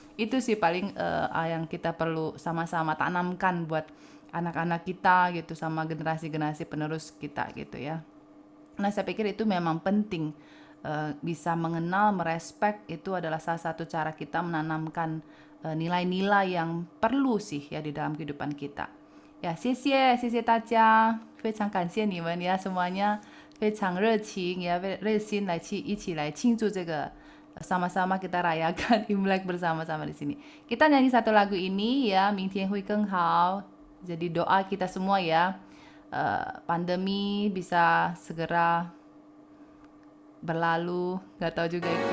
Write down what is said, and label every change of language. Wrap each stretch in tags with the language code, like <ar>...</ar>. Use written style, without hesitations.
<id>Itu sih paling yang kita perlu sama-sama tanamkan buat anak-anak kita gitu, sama generasi-generasi penerus kita gitu ya. Nah saya pikir itu memang penting, bisa mengenal, merespek, itu adalah salah satu cara kita menanamkan nilai-nilai yang perlu sih ya di dalam kehidupan kita.</id> <zh>Ya, 谢谢大家，非常感谢你们呀，</zh> <id>semuanya</id> <zh>非常热情ya，热心来一起来庆祝这个。</zh> <id>Sama-sama kita rayakan Imlek bersama-sama di sini. Kita nyanyi satu lagu ini ya, 明天会更好. Jadi doa kita semua ya, pandemi bisa segera berlalu, nggak tahu juga itu.</id>